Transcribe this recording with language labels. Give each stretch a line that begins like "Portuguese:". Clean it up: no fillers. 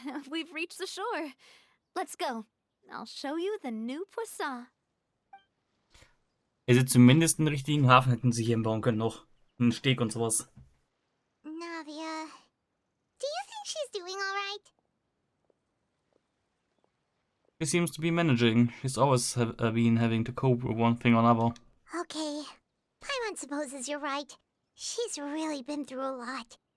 English: We've reached the shore. Let's go. I'll show you the new Poisson.
German: Also zumindest einen richtigen Hafen hätten sie hier bauen können noch. Einen Steg und sowas.
English: Navia, do you think she's doing all right? She seems to be managing. She's always been having to cope with one thing or another. Okay. Paimon supposes you're right. She's really been through a lot.